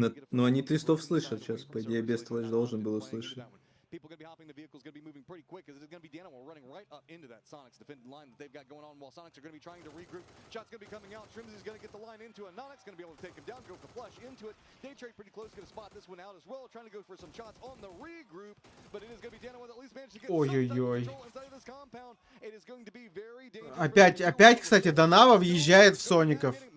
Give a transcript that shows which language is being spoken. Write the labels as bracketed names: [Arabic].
[Russian] Ну, они твистов слышат сейчас. По идее, Бестолочь должен был услышать. [English] People going to be hopping the vehicles, going to be moving pretty quick because it's going to be Danimal running right up into that Sonics defending line that they've got going on while Sonics are going to be trying to regroup. Shots going to be coming out. Shrimsy's going to get the line into it. Nonix going to be able to take him down, go for flush into it. Day Trade pretty close, going to spot this one out as well, trying to go for some shots on the regroup, but it is going to be Danimal that at least managed to get some control inside of this compound. It is going to be very dangerous. [Russian] Опять, кстати, Донава въезжает в Соников.